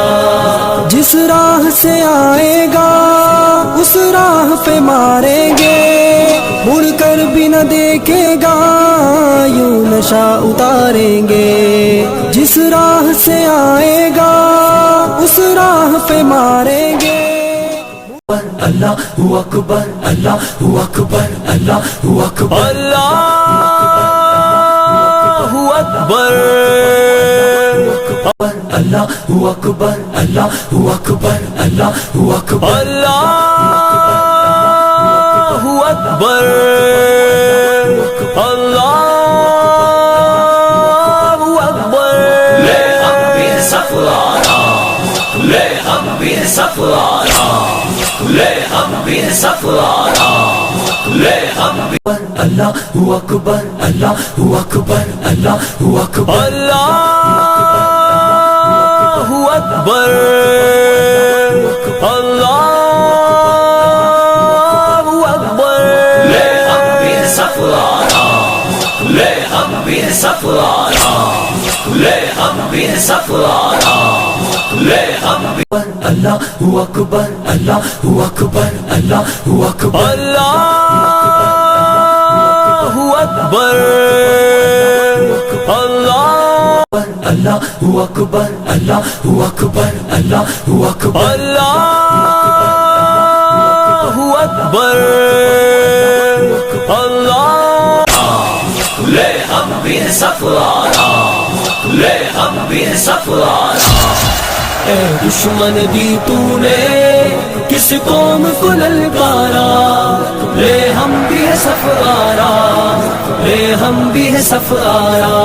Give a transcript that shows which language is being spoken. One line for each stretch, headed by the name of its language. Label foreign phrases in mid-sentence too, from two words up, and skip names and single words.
Urdu: جس راہ سے آئے گا اس راہ پہ ماریں گے، مڑ کر بھی نہ دیکھے گا یوں نشہ اتاریں گے. جس راہ سے آئے گا اس راہ پہ ماریں گے.
Arabic: الله أكبر، الله أكبر، الله أكبر, الله أكبر, الله أكبر، الله أكبر، الله أكبر, الله أكبر، الله أكبر.
Urdu: لے ہم بھی سفارا، لے ہم بھی سفارا، لے ہم بھی سفارا، لے ہم بھی.
Arabic: الله أكبر، الله أكبر، الله أكبر, الله أكبر، الله أكبر.
Urdu: لے ہم بھی سفارا، لے ہم بھی سفارا، لے ہم بھی سفارا، لے ہم بھی.
Arabic: الله أكبر، الله أكبر، الله أكبر, الله أكبر, الله أكبر، الله أكبر، الله أكبر, الله أكبر,
Urdu: لے ہم بھی سفارا، لے ہم بھی سفارا. اے دشمن دی تو نے کس قوم کو للکارا، لے ہم بھی ہے سفارا، لے ہم بھی ہے سفارا.